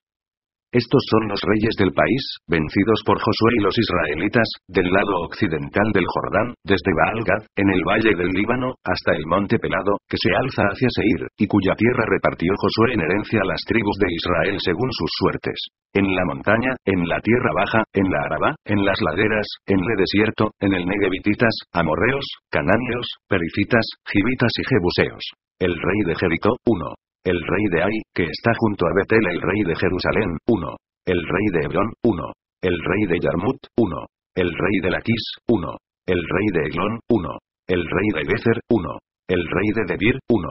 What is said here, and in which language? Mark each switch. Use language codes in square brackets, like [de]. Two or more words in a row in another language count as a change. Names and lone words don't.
[es] Estos son los reyes del país, vencidos por Josué y los israelitas, del lado occidental del Jordán, desde Baal-Gad, en el valle del Líbano, hasta el monte Pelado, que se alza hacia Seir, y cuya tierra repartió Josué en herencia a las tribus de Israel según sus suertes. En la montaña, en la tierra baja, en la Arabá, en las laderas, en el desierto, en el Negevititas, amorreos, cananeos, perizitas, gibitas y jebuseos. El rey de Jericó, 1. El rey de Ai, que está junto a Betel, el rey de Jerusalén, 1. El rey de Hebrón, 1. El rey de Yarmut, 1. El rey de Laquis, 1. El rey de Eglón, 1. El rey de Bezer, 1. El rey de Debir, 1.